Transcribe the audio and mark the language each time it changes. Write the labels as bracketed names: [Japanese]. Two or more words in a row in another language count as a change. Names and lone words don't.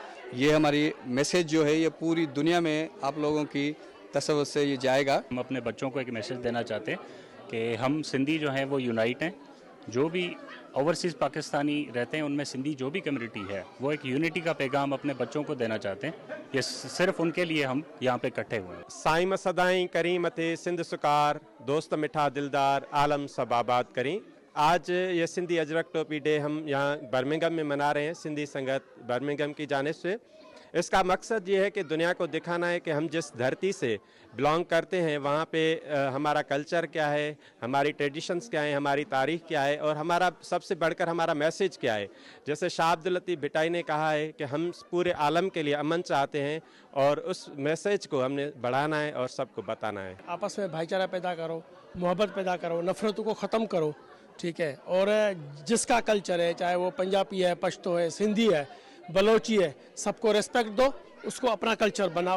[Urdu] یہ ہماری میسج جو ہے یہ پوری دنیا میں آپ لوگوں کی تصور سے یہ جائے گا. ہم اپنے بچوں کو ایک میسج دینا چاہتے ہیں کہ ہم سندھی جو ہیں وہ یونائٹ ہیں. جو بھی اوورسیز پاکستانی رہتے ہیں ان میں سندھی جو بھی کمیونٹی ہے وہ ایک یونٹی کا پیغام اپنے بچوں کو دینا چاہتے ہیں. یہ صرف ان کے لیے ہم یہاں پہ اکٹھے ہوئے ہیں. [Sindhi] سائين سدائين ڪرين مٿي سنڌ سڪار، دوست مٺا دلدار، عالم سڀ آباد ڪرين. [Urdu] آج یہ سندھی اجرک ٹوپی ڈے ہم یہاں برمنگھم میں منا رہے ہیں، سندھی سنگت برمنگھم کی جانب سے. اس کا مقصد یہ ہے کہ دنیا کو دکھانا ہے کہ ہم جس دھرتی سے بلونگ کرتے ہیں وہاں پہ ہمارا کلچر کیا ہے، ہماری ٹریڈیشنز کیا ہیں، ہماری تاریخ کیا ہے اور ہمارا سب سے بڑھ کر ہمارا میسج کیا ہے. جیسے شاہ عبداللطیف بھٹائی نے کہا ہے کہ ہم پورے عالم کے لیے امن چاہتے ہیں اور اس میسج کو ہم نے بڑھانا ہے اور سب کو بتانا ہے. آپس میں بھائی چارہ پیدا کرو، محبت پیدا کرو، نفرتوں کو ختم کرو، ٹھیک ہے. اور جس کا کلچر ہے، چاہے وہ پنجابی ہے، پشتو ہے، سندھی ہے، بلوچی ہے، سب کو ریسپیکٹ دو، اس کو اپنا کلچر بناؤ.